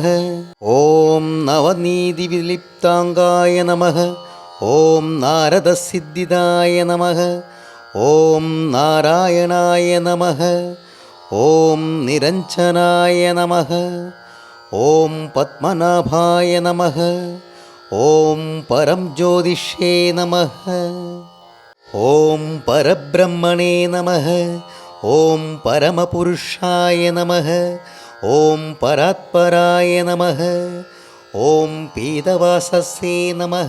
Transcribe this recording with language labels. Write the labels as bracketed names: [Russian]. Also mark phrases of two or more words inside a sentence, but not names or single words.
[Sanskrit] ഓം നവനീതിവിലിപ്താംഗായ നമഃ. ഓം നാരദസിദ്ധിദായ നമഃ. ഓം നാരായണായ നമഃ. ഓം നിരഞ്ജനായ നമഃ. ഓം പത്മനാഭായ നമഃ. ॐ परं ज्योतिषे नमः। ॐ परब्रह्मणे नमः। ॐ परमपुरुषाय नमः। ॐ परात्पराय नमः। ॐ पीतवाससे नमः।